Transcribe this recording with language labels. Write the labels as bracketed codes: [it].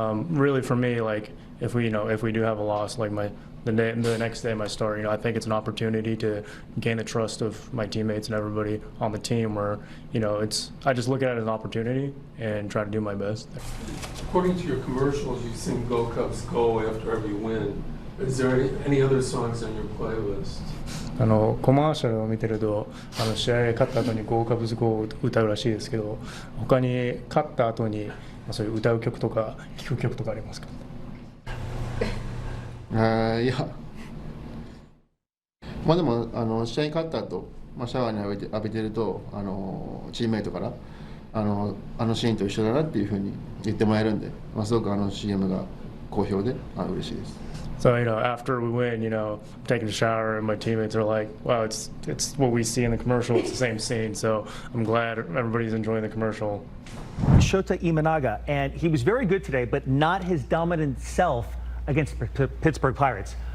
[en] Really, for me, like if we do have a loss, like the next day my start, I think it's an opportunity to gain the trust of my teammates and everybody on the team. Where I just look at it as an opportunity and try to do my best. According to your commercials, you sing "Go Cubs Go" after every win. Is there any other songs on your playlist? [ja] コマーシャルを見てると試合勝った後に「ゴーカブズゴー」を歌うらしいですけど、他に勝った後にそういう歌う曲とか聴く曲とかありますか？いや、でも試合勝った後、シャワーに浴びてるとチームメイトからシーンと一緒だなっていうふうに言ってもらえるんで、すごくCM が好評で嬉しいです。 [en] So after we win, I'm taking a shower and my teammates are like, "Wow, it's what we see in the commercial. It's the same scene." So I'm glad everybody's enjoying the commercial. Shota Imanaga, and he was very good today, but not his dominant self against Pittsburgh Pirates.